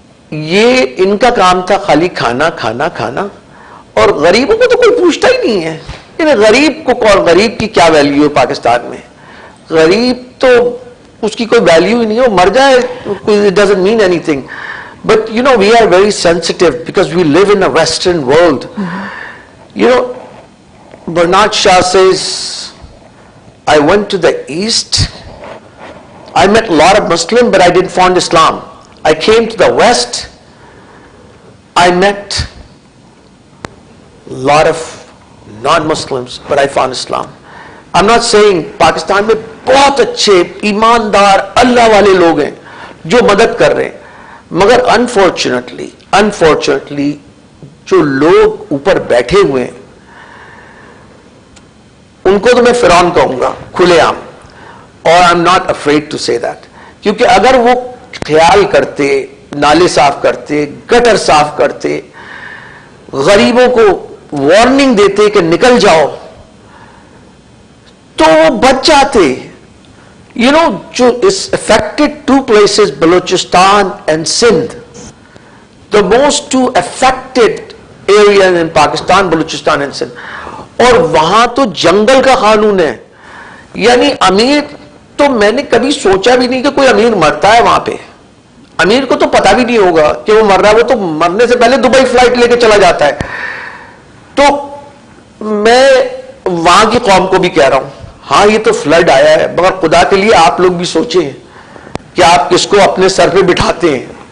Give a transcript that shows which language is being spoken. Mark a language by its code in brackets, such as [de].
[ur] یہ ان کا کام تھا خالی کھانا کھانا کھانا, اور غریبوں کو تو کوئی پوچھتا ہی نہیں ہے. غریب کو کون, غریب کی کیا ویلیو ہے پاکستان میں؟ غریب تو اس کی کوئی ویلیو ہی نہیں ہے, وہ مر جائے, [en] it doesn't mean anything. But we are very sensitive because we live in a Western world. Bernard Shaw says, I went to the East, I met a lot of Muslims, but I didn't find Islam. I came to the West, I met a lot of non-Muslims, but I found Islam. I'm not saying [ur] Pakistan میں بہت اچھے ایماندار اللہ والے لوگ ہیں جو مدد کر رہے ہیں, مگر انفارچونیٹلی جو لوگ اوپر بیٹھے ہوئے ہیں ان کو تو میں فرعون کہوں گا کھلے عام, اور [en] I am not afraid to say that. [ur] کیونکہ اگر وہ خیال کرتے, نالے صاف کرتے, گٹر صاف کرتے, غریبوں کو وارننگ دیتے کہ نکل جاؤ, تو وہ بچ جاتے. [en] جو is affected two places, Balochistan and Sindh, the most two affected areas in Pakistan, Balochistan and Sindh. [ur] اور وہاں تو جنگل کا قانون ہے. یعنی امیر تو میں نے کبھی سوچا بھی نہیں کہ کوئی امیر مرتا ہے وہاں پہ. امیر کو تو پتا بھی نہیں ہوگا کہ وہ مر رہا ہے, وہ تو مرنے سے پہلے دبئی فلائٹ لے کے چلا جاتا ہے. تو میں وہاں کی قوم کو بھی کہہ رہا ہوں, ہاں یہ تو فلڈ آیا ہے, مگر خدا کے لیے آپ لوگ بھی سوچیں کہ آپ کس کو اپنے سر پہ بٹھاتے ہیں.